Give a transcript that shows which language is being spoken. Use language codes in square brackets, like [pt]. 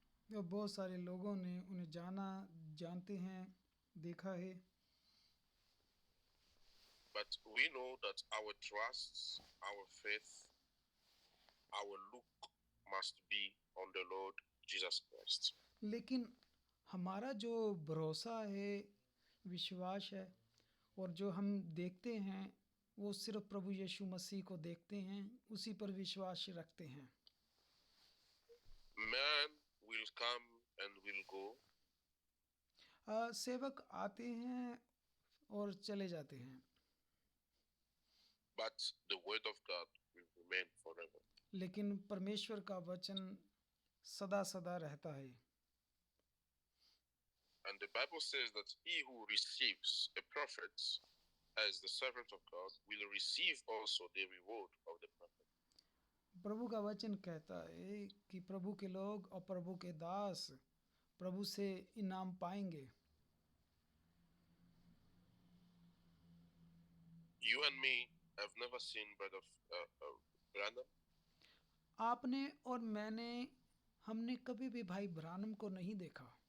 [hi] तो बहुत सारे लोगों ने उन्हें जानते हैं, देखा है। [en] But we know that our trust, our faith, our look must be on the Lord Jesus Christ. [hi] लेकिन हमारा जो भरोसा है, विश्वास है, और जो हम देखते हैं वो सिर्फ प्रभु यीशु मसीह को देखते हैं, उसी पर विश्वास रखते हैं। [en] Man will come and will go. [hi] सेवक आते हैं और चले जाते हैं, [en] But the word of God will remain forever. [hi] लेकिन परमेश्वर का वचन सदा सदा रहता है। [en] And the Bible says that he who receives a prophet as the servant of God, will receive also the reward of the prophet. [hi] प्रभु का वचन कहता है कि प्रभु के लोग और प्रभु के दास प्रभु से इनाम पाएंगे। [en] You and me have never seen Brother Branham. [hi] आपने और मैंने हमने कभी भी भाई ब्रानम को नहीं देखा।